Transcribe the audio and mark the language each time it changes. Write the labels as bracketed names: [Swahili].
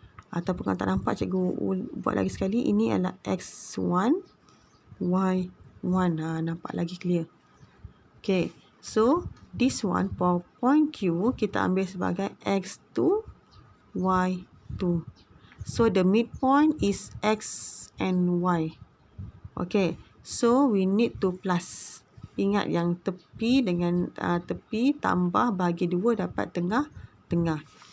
[Malay] Ataupun kalau tak nampak cikgu buat lagi sekali. Ini adalah X1, Y1. Nampak lagi clear. Okay. [English] So this one for point Q [Malay] kita ambil sebagai [English] X2, Y2. So the midpoint is X and Y. Okay. So we need to plus. [Malay] Ingat yang tepi dengan tepi tambah bagi 2 dapat tengah.